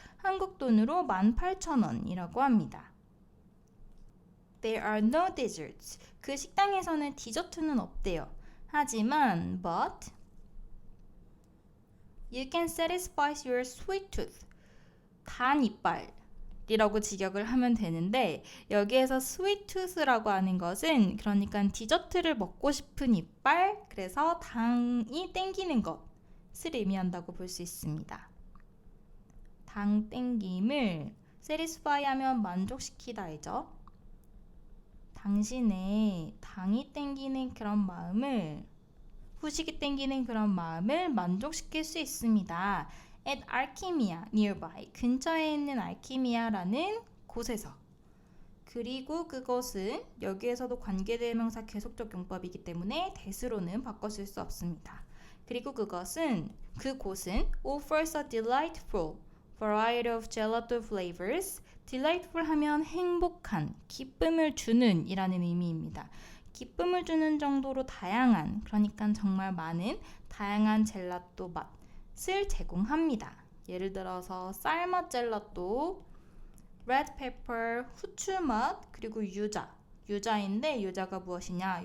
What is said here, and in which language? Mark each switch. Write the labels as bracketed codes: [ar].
[ko] 한국 돈으로 18,000원이라고 합니다. [en] There are no desserts. [ko] 그 식당에서는 디저트는 없대요. 하지만 [en] but you can satisfy your sweet tooth. [ko] 단 이빨이라고 직역을 하면 되는데 여기에서 sweet tooth라고 하는 것은 그러니까 디저트를 먹고 싶은 이빨, 그래서 당이 땡기는 것을 의미한다고 볼 수 있습니다. 당 땡김을 satisfy 하면 만족시키다이죠. 당신의 당이 땡기는 그런 마음을, 후식이 땡기는 그런 마음을 만족시킬 수 있습니다. [en] At Alchemia nearby, [ko] 근처에 있는 알키미아라는 곳에서. 그리고 그것은 여기에서도 관계대명사 계속적 용법이기 때문에 대수로는 바꿔 쓸 수 없습니다. 그리고 그곳은 [en] offers a delightful variety of gelato flavors. [ko] delightful 하면 행복한, 기쁨을 주는 이라는 의미입니다. 기쁨을 주는 정도로 다양한, 그러니까 정말 많은 다양한 젤라또 맛을 제공합니다. 예를 들어서 쌀맛 젤라또, red pepper, 후추 맛, 그리고 유자인데 유자가 무엇이냐?